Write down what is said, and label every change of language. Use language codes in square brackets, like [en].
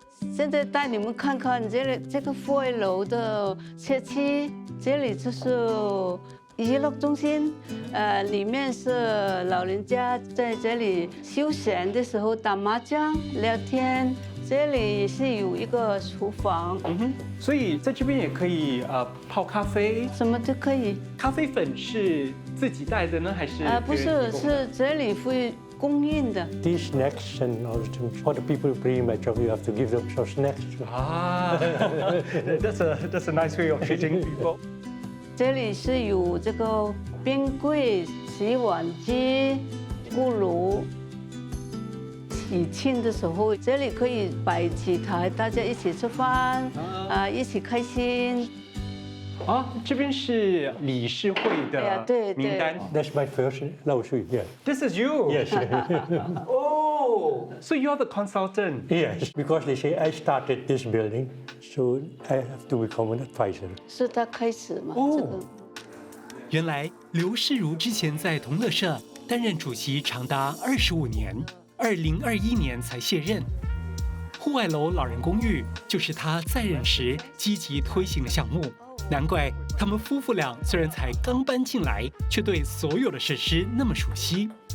[zh] 现在带你们看看这个户外楼的社区，这里就是娱乐中心，里面是老人家在这里休闲的时候打麻将、聊天。这里是有一个厨房，所以在这边也可以泡咖啡，什么都可以。咖啡粉是自己带的呢，还是不是，是这里会供应的。 [en] These snacks and all the people pretty much you have to give them some snacks. That's a nice way of treating people. [zh] 这里是有这个冰柜、洗碗机、锅炉。喜庆的时候，这里可以摆几台，大家一起吃饭，一起开心。这边是理事会的名单。 [en] That's my first 老师 yeah. This is you. Yes. Oh, so you're the consultant. Yes, because they say I started this building, so I have to become an advisor. [zh] 是他开始嘛？这个。原来刘世如之前在同乐社担任主席长达25年。 2021年才卸任。户外楼老人公寓就是他在任时积极推行的项目，难怪他们夫妇俩虽然才刚搬进来，却对所有的设施那么熟悉。